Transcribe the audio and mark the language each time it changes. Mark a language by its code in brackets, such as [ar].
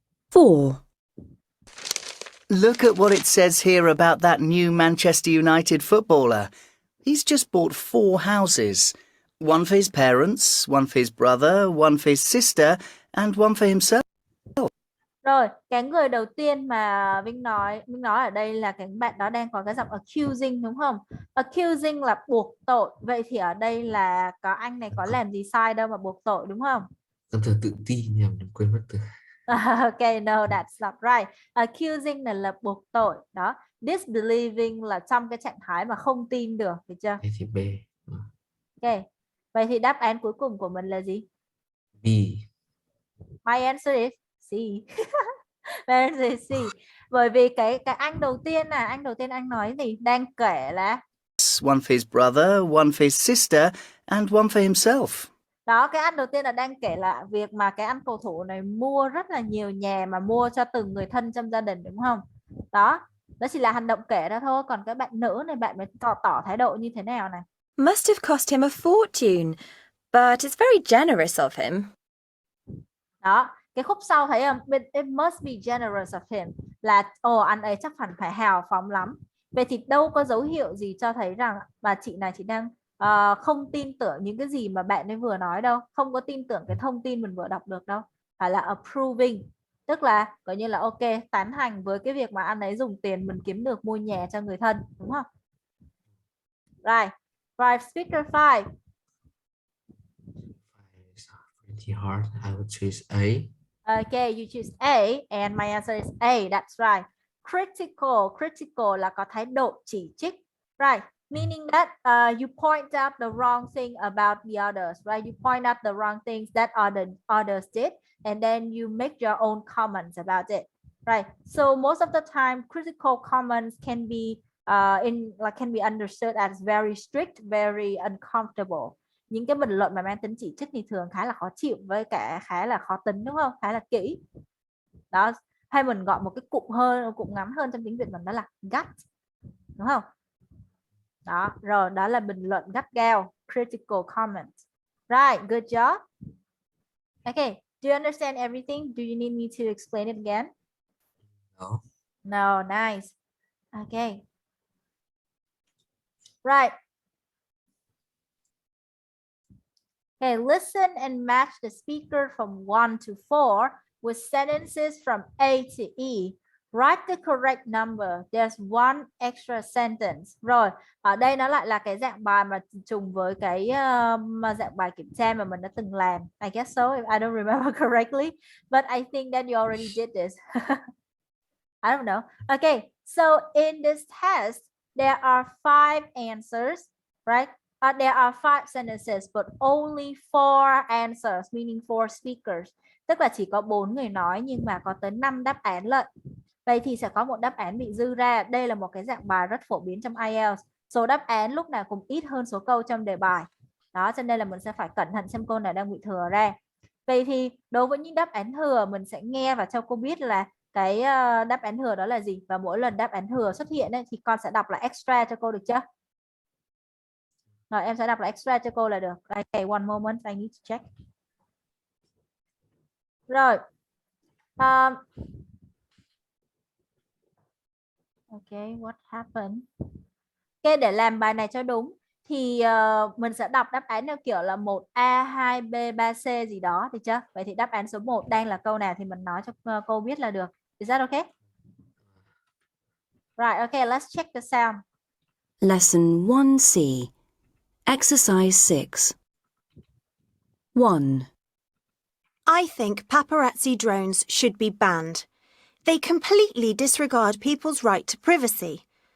[en] 4. Look at what it says here about that new Manchester United footballer. He's just bought 4 houses. One for his parents, one for his brother, one for his sister, and one for himself. [vi] Rồi, cái người đầu tiên mà Vinh nói ở đây là cái bạn đó đang có cái giọng accusing, đúng không? Accusing là buộc tội. Vậy thì ở đây là có anh này có làm gì sai đâu mà buộc tội, đúng không? Từ tự tin nhầm, đừng quên mất từ. [en] Okay, no, that's not right. Accusing [vi] là buộc tội. Đó. Disbelieving là trong cái trạng thái mà không tin được, được chưa? Thế thì B. [en] Okay. [vi] Vậy thì đáp án cuối cùng của mình là gì? [en] B. My answer is C. My answer is C. [vi] Bởi vì cái anh đầu tiên anh nói gì? Đang kể là [en] One for his brother, one for his sister, and one for himself. [vi] đó, cái anh đầu tiên là đang kể là việc mà cái anh cầu thủ này mua rất là nhiều nhà mà mua cho từng người thân trong gia đình, đúng không? Đó chỉ là hành động kể đó thôi. Còn cái bạn nữ này, bạn mới tỏ thái độ như thế nào này? [en] Must have cost him a fortune, but it's very generous of him. [vi] Đó, cái khúc sau thấy không? [en] It must be generous of him. [vi] là anh ấy chắc hẳn phải hào phóng lắm. Vậy thì đâu có dấu hiệu gì cho thấy rằng bà chị này chị đang không tin tưởng những cái gì mà bạn ấy vừa nói đâu, không có tin tưởng cái thông tin mình vừa đọc được đâu. Phải là approving, tức là coi như là ok, tán thành với cái việc mà anh ấy dùng tiền mình kiếm được mua nhà cho người thân, đúng không? [en] Right. Right, speaker 5. It's pretty hard. I would choose A. Okay, you choose A and my answer is A. That's right. [vi] Critical là có thái độ chỉ trích. [en] Right. Meaning that you point out the wrong thing about the others, right? You point out the wrong things that others did, and then you make your own comments about it, right? So most of the time, critical comments can be can be understood as very strict, very uncomfortable. [vi] Những cái bình luận mà mang tính chỉ trích thì thường khá là khó chịu, với cả khá là khó tính, đúng không? Khá là kỹ. Đó, hay mình gọi một cái cụm ngắn hơn trong tiếng Việt mình đó là gut, đúng không? Đó, rồi đó là bình luận gắt gao, critical comment. [en] Right, good job. Okay, do you understand everything? Do you need me to explain it again? No. No, nice. Okay. Right. Okay, listen and match the speaker from 1 to 4 with sentences from A to E. Write the correct number. There's one extra sentence. [vi] Rồi, ở đây nó lại là cái dạng bài mà trùng với cái dạng bài kiểm tra mà mình đã từng làm. [en] I guess so, if I don't remember correctly. But I think that you already did this. I don't know. Okay, so in this test, there are 5 answers, right? There are 5 sentences, but only 4 answers, meaning 4 speakers. [vi] Tức là chỉ có 4 người nói nhưng mà có tới 5 đáp án lận. Vậy thì sẽ có một đáp án bị dư ra. Đây là một cái dạng bài rất phổ biến trong IELTS. Số đáp án lúc nào cũng ít hơn số câu trong đề bài. Đó, cho nên là mình sẽ phải cẩn thận xem câu nào đang bị thừa ra. Vậy thì đối với những đáp án thừa, mình sẽ nghe và cho cô biết là cái đáp án thừa đó là gì. Và mỗi lần đáp án thừa xuất hiện ấy, thì con sẽ đọc là extra cho cô, được chưa? Rồi em sẽ đọc là extra cho cô là được. [en] Okay, one moment, I need to check. [vi] Rồi. [en] Okay, what happened? [vi] Okay, để làm bài này cho đúng thì mình sẽ đọc đáp án theo kiểu là 1A, 2B, 3C gì đó, được chưa? Vậy thì đáp án số 1 đang là câu nào thì mình nói cho cô biết là được. [en] Is that okay? Right, okay, let's check the sound. Lesson 1C. Exercise 6. 1. I think paparazzi drones should be banned. They completely disregard people's right to privacy.